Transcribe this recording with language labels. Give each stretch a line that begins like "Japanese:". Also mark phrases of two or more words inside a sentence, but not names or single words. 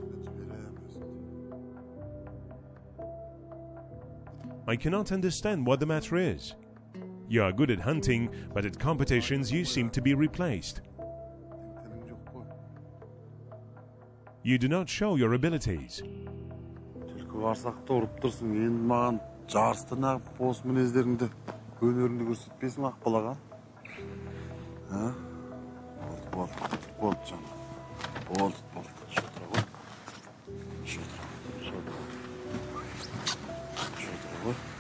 English: I cannot understand what the matter is. You are good at hunting, but at competitions you seem to be replaced. You do not show your abilities.
Kazakh: Түлкі барсақта ұрып тұрсың, енді маған жарыста нағып бос мінездеріңді, өнеріңді көрсетпесің Акбалak, а? Болды жаным. Болды. Шотыра ғой. Шотыра ғой.